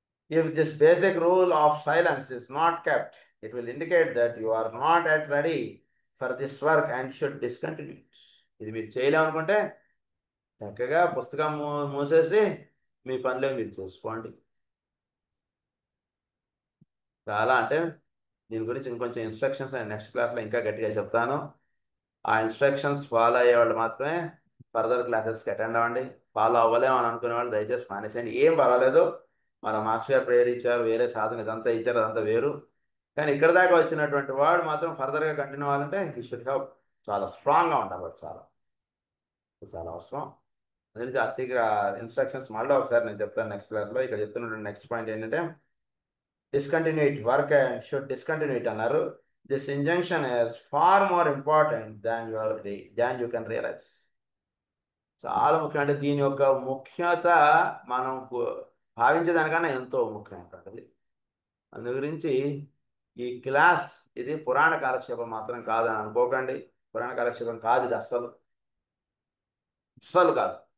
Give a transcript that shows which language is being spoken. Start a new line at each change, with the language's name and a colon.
English: If this basic rule of silence is not kept, it will indicate that you are not yet ready for this work and should discontinue it.
Telugu: ఇది మీరు చేయలేమనుకుంటే చక్కగా పుస్తకం మూసేసి మీ పనిలో మీరు చేసుకోండి. చాలా అంటే దీని గురించి ఇంకొంచెం ఇన్స్ట్రక్షన్స్ నేను నెక్స్ట్ క్లాస్లో ఇంకా గట్టిగా చెప్తాను. ఆ ఇన్స్ట్రక్షన్స్ ఫాలో అయ్యే వాళ్ళు మాత్రమే ఫర్దర్ క్లాసెస్కి అటెండ్ అవ్వండి. ఫాలో అవ్వలేము అని అనుకునే వాళ్ళు దయచేసి మానేసేయండి. ఏం పర్వాలేదు, మన మాస్టర్ గారు ప్రేయర్ ఇచ్చారు, వేరే సాధన ఇదంతా ఇచ్చారు, అదంతా వేరు. కానీ ఇక్కడ దాకా వచ్చినటువంటి వాడు మాత్రం ఫర్దర్గా కంటిన్యూ అవ్వాలంటే ఈ షుడ్ హ్యావ్ చాలా స్ట్రాంగ్గా ఉండాలి. వాడు చాలా చాలా అవసరం. అందుకే ఆ సీక్రెట్ ఇన్స్ట్రక్షన్స్ మళ్ళీ ఒకసారి నేను చెప్తాను నెక్స్ట్ క్లాస్లో. ఇక్కడ చెప్తున్నటువంటి నెక్స్ట్ పాయింట్ ఏంటంటే
English: discontinue it work and should discontinue it
Telugu: అన్నారు.
English: This injunction is far more important than you can realize.
Telugu: చాలా ముఖ్యం. అంటే దీని యొక్క ముఖ్యత మనం భావించేదానికన్నా ఎంతో ముఖ్యమైనటువంటిది. అందు గురించి ఈ క్లాస్ ఇది పురాణ కాలక్షేపం మాత్రం కాదని అనుకోకండి. పురాణ కాలక్షేపం కాదు ఇది, అస్సలు అస్సలు కాదు.